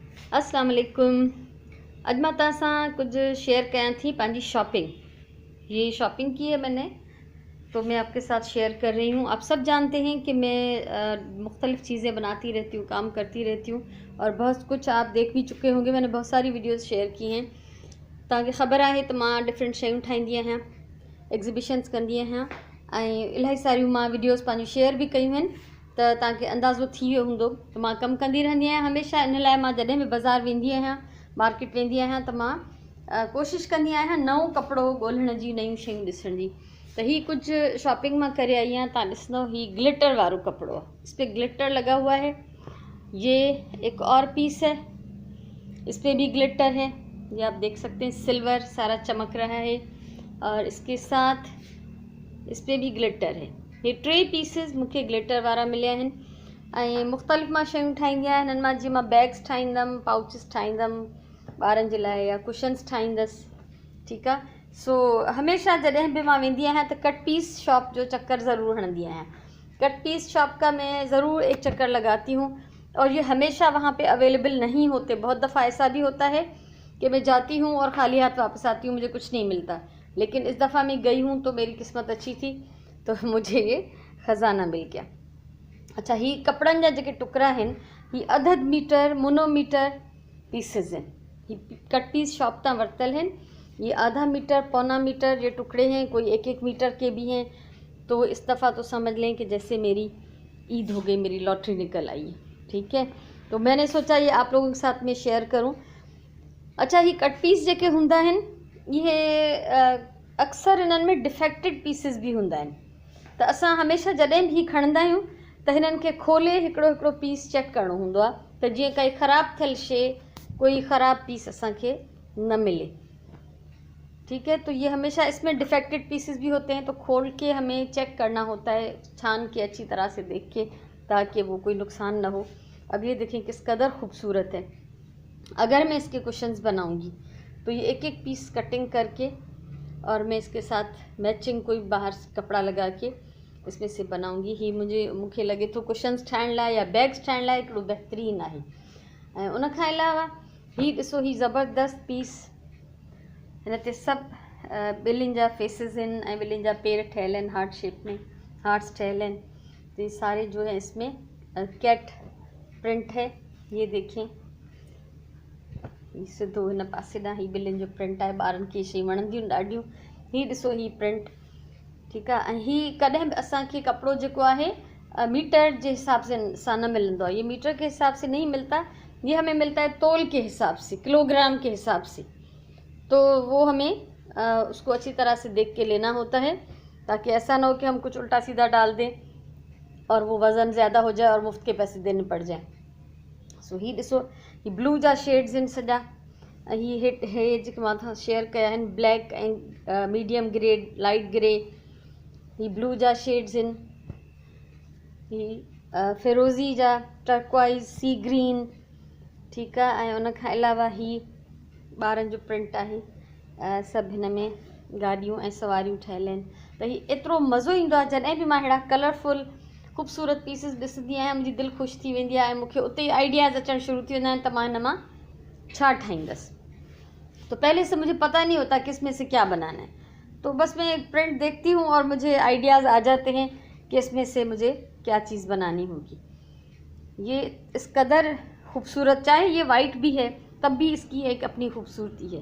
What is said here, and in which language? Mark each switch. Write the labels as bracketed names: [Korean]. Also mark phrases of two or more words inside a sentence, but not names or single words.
[Arabic] السلام عليكم. [Sindhi] अॼु मां तव्हां सां कुछ शेयर कयां थी पंहिंजी शॉपिंग। [Hindi] ये शॉपिंग की है मैंने, तो मैं आपके साथ शेयर कर रही हूँ। आप सब जानते हैं कि मैं मुख्तलिफ़ चीज़ें बनाती रहती हूँ, काम करती रहती हूँ, और बहुत कुछ आप देख भी चुके होंगे। मैंने बहुत सारी वीडियोस शेयर की हैं [Sindhi] ताकि ख़बर आहे तो मां डिफरेंट शयूं ठाहींदी आहियां, एग्ज़िबिशन्स कंदी आहियां, ऐं इलाही सारियूं मां वीडियोस पंहिंजूं शेयर भी कयूं आहिनि, त तव्हांखे अंदाज़ो थी वियो हूंदो त मां कमु कंदी रहंदी आहियां हमेशह। इन लाइ मां जॾहिं बि बाज़ारि वेंदी आहियां, मार्केट वेंदी आहियां, त मां कोशिशि कंदी आहियां नओं कपिड़ो ॻोल्हण जी, नयूं शयूं ॾिसण जी। त हीअ कुझु शॉपिंग मां करे आई आहियां। तव्हां ॾिसंदव हीअ ग्लिटर वारो कपिड़ो आहे, [Hindi] इस पर ग्लिटर लगा हुआ है। ये एक और पीस है, इस पर भी ग्लिटर है, ये आप देख सकते हैं, सिल्वर सारा चमक रहा है, और इसके साथ इस पर भी ग्लिटर है। [Sindhi] ये 3 पीसिस मूंखे ग्लिटर वारा मिलिया आहिनि, ऐं मुख़्तलिफ़ मां शयूं ठाहींदी आहियां। हिननि मां जीअं मां बैग्स ठाहींदमि, पाउचिस ठाहींदमि ॿारनि जे लाइ, या कुशन्स ठाहींदसि, ठीकु आहे। सो हमेशह जॾहिं बि मां वेंदी आहियां त [English] cut piece shop [Sindhi] जो चक्कर ज़रूर हणंदी आहियां। [English] cut piece shop [Hindi] का मैं ज़रूर एक चक्कर लगाती हूँ, और ये हमेशा वहाँ पे अवेलेबल नहीं होते। बहुत दफ़ा ऐसा भी होता है कि मैं जाती हूँ और खाली हाथ वापस आती हूँ, मुझे कुछ नहीं मिलता। लेकिन इस दफ़ा मैं गई हूँ तो मेरी किस्मत अच्छी थी, तो मुझे ये ख़ज़ाना मिल गया। [Sindhi] अच्छा, ही कपड़न जा जेके टुकड़ा आहिनि, ही अध मीटर मोनोमीटर पीसिस हैं। ही कट पीस शॉप तां वरतल हैं। [Hindi] ये आधा मीटर पौना मीटर ये टुकड़े हैं, कोई 1-1 मीटर के भी हैं। तो इस दफ़ा तो समझ लें कि जैसे मेरी ईद हो गई, मेरी लॉटरी निकल आई है, ठीक है। तो मैंने सोचा ये आप लोगों के साथ में शेयर करूं। [Sindhi] अच्छा, ही कट पीस जेके हुंदा आहिनि, ये अक्सर इन्हनि में [English] defected pieces [Sindhi] भी हुंदा आहिनि। त असां हमेशह जॾहिं बि खणंदा आहियूं त हिननि खे खोले हिकिड़ो हिकिड़ो पीस चेक करणो हूंदो आहे, त जीअं काई ख़राबु थियल शइ, कोई ख़राबु पीस असांखे न मिले, [Hindi] ठीक है। तो ये हमेशा इसमें [English] defected pieces [Hindi] भी होते हैं, तो खोल के हमें चेक करना होता है, छान के अच्छी तरह से देख के, ताकि वो कोई नुकसान ना हो। अब ये देखें किस कदर खूबसूरत है। अगर मैं इसके कुशन्स बनाऊंगी तो ये एक एक पीस कटिंग करके, और मैं इसके साथ मैचिंग कोई बाहर कपड़ा लगा के इसमें से बनाऊंगी। [Sindhi] ही मूंखे लगे थो कुशन्स ठाहिण लाइ या बैग्स ठाहिण लाइ हिकिड़ो बहितरीनु आहे। ऐं उन खां अलावा ही ॾिसो, ही ज़बरदस्त पीस, हिन ते सभु ॿिलियुनि जा फेसिस आहिनि, ऐं ॿिलियुनि जा पेर ठहियल आहिनि, [English] heart shape [Sindhi] में हार्ट्स ठहियल आहिनि। [Hindi] तो ये सारे जो है इसमें [English] cat print [Hindi] है। ये देखें, [Sindhi] ही सिधो हिन पासे ॾांहुं ही ॿिलियुनि जो प्रिंट आहे। ॿारनि खे शयूं वणंदियूं ॾाढियूं। ही ॾिसो, ही प्रिंट, ठीकु आहे। ऐं ही कॾहिं बि असांखे कपिड़ो जेको आहे मीटर जे हिसाब सां न मिलंदो आहे। [Hindi] ये मीटर के हिसाब से नहीं मिलता, ये हमें मिलता है तोल के हिसाब से, किलोग्राम के हिसाब से। तो वो हमें उसको अच्छी तरह से देख के लेना होता है, ताकि ऐसा ना हो कि हम कुछ उल्टा सीधा डाल दें और वो वज़न ज़्यादा हो जाए और मुफ्त के पैसे देने पड़ जाए। [Sindhi] सो ही ॾिसो, ही ब्लू जा शेड्स आहिनि सॼा। ही हे जेके मां तव्हां शेयर कया आहिनि, ब्लैक ऐं [English] medium grey, light grey, [Sindhi] ही ब्लू जा शेड्स आहिनि। ही फिरोज़ी जा, [English] turquoise, sea green, [Sindhi] ठीकु आहे। ऐं उन खां अलावा ही ॿारनि जो प्रिंट आहे। सभु हिन में गाॾियूं ऐं सवारियूं ठहियल आहिनि। त ही एतिरो मज़ो ईंदो आहे जॾहिं बि मां अहिड़ा कलरफुल ख़ूबसूरत पीसिस ॾिसंदी आहियां, मुंहिंजी दिलि ख़ुशि थी वेंदी आहे, ऐं मूंखे उते ई आइडियाज़ अचणु शुरू थी वेंदा आहिनि त मां हिन मां छा ठाहींदसि। [Hindi] तो पहले से मुझे पता नहीं होता किस में से क्या बनाना है, तो बस मैं एक प्रिंट देखती हूँ और मुझे आइडियाज़ आ जाते हैं कि इसमें से मुझे क्या चीज़ बनानी होगी। ये इस कदर खूबसूरत, चाहे ये वाइट भी है तब भी इसकी एक अपनी खूबसूरती है।